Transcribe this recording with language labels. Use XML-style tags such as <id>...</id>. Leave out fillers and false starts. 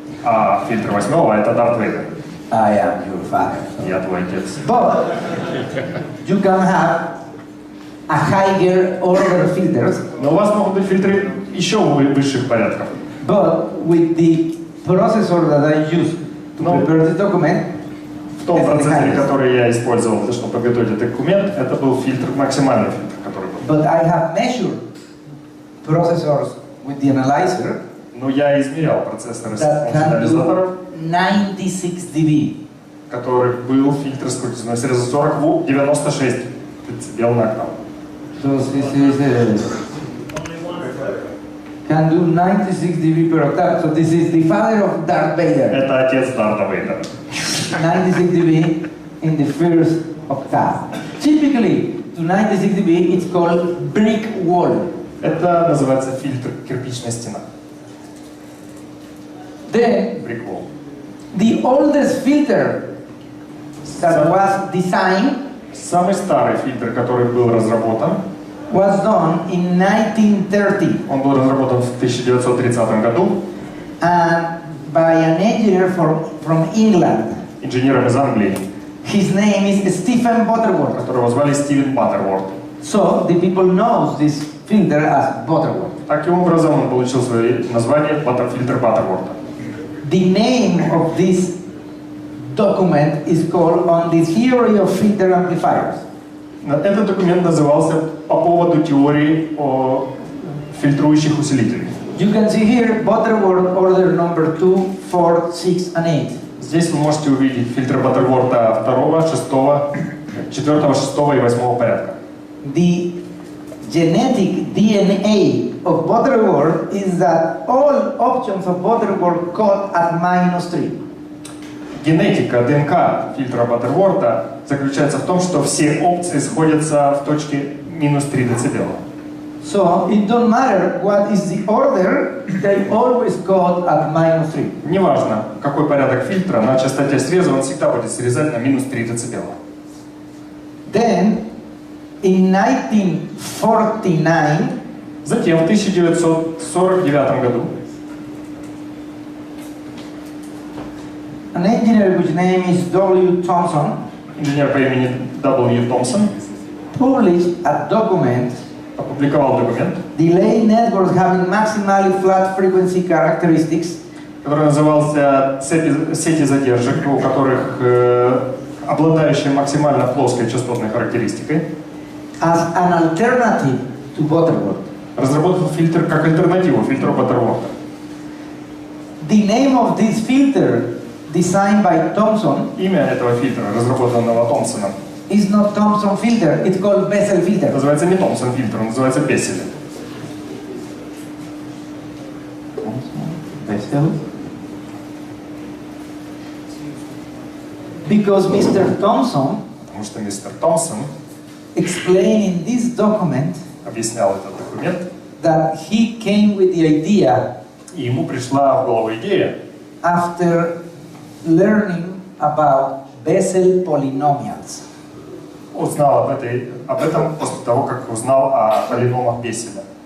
<ru>А фильтр 8 это Дарт Вейдер.</ru> <en>I am your father.</en> <ru>Я твой отец.</ru> <en>But you can have a higher order filters,</en> <ru>Но у вас могут быть фильтры еще высших порядков.</ru> <en>but with the processor that I use to No. prepare this document,</en> <ru>В том это процессоре,</ru> <en>highest.</en> <ru>который я использовал, чтобы подготовить этот документ, это был фильтр, максимальный фильтр, который был.</ru> <en>But I have measured processors with the analyzer</en> <ru>Но я измерял процессоры с</ru> <en>that</en> <ru>помощью</ru> <en>can</en> <ru>анализаторов,</ru> <en>do 96 dB.</en> <ru>который был фильтр с крутизной среза 96 дБ на октаву.</ru> <en>So this is can do 96 dB per octave. So this is the father of Darth Vader.</en> <ru>Это отец Дарта Вейдера.</ru> <en>96 dB in the first octave. Typically, to 96 dB, it's called brick wall.</en> <ru>Это называется фильтр кирпичная стена.</ru> <en>Then, Brick wall. the oldest filter that was designed</en> <ru>Самый старый фильтр, который был разработан,</ru> <en>was done in 1930</en> <ru>он был разработан в 1930 году</ru> <en>and by an engineer from England.</en> <ru>инженером из Англии,</ru> <en>His name is Stephen Butterworth.</en> <ru>которого звали Стивен Баттерворд.</ru> <en>So the people knows this filter as Butterworth.</en> <ru>Таким образом он получил свое название фильтр Баттерворда.</ru> <en>The name of this document is called On the Theory of Filter Amplifiers.</en> <ru>Этот документ назывался по поводу теории о фильтрующих усилителей.</ru> <en>You can see here Butterworth order number 2, 4, 6, and 8.</en> <ru>Здесь вы можете увидеть фильтр Баттерворда 2, 6, 4, 6 и 8 порядка.</ru> <en>The genetic DNA of Butterworth is that all options of Butterworth cut at -3.</en> <ru>Генетика ДНК фильтра Баттерворда заключается в том, что все опции сходятся в точке -3 дБ.</ru> <en>So it don't matter what is the order, they always code at -3.</en> <ru>Неважно, какой порядок фильтра, на частоте среза он всегда будет срезать на минус 3 дБ.</ru> <en>Then, in 1949,</en> <ru>Затем, в 1949 году,</ru> <en>an engineer whose name is W. Thomson</en> <ru>инженер по имени W. Томпсон</ru> <en>published a document,</en> <ru>опубликовал документ,</ru> <en>delay networks having maximally flat frequency characteristics,</en> <ru>который назывался «Сети задержек», у которых обладающие максимально плоской частотной характеристикой,</ru> <en>as an alternative to Butterworth.</en> <ru>разработал фильтр как альтернативу фильтру Баттерворта.</ru> <en>The name of this filter, designed by Thomson,</en> <ru>Имя этого фильтра, разработанного Томпсоном,</ru> <en>is not Thomson filter, it's called Bessel filter.</en> <ru>называется не Томпсон фильтр, он называется Бессель.</ru> <en>Bessel. Because Mr. Thomson</en> <ru>Потому что мистер Томпсон</ru> <en>explained in this document</en> <ru>объяснял этот документ,</ru> <en>that he came with the idea</en> <ru>и ему пришла в голову идея,</ru> <en>after learning about Bessel polynomials.</en> <ru>узнал об этом после того, как узнал о полиномах Бесселя.</ru>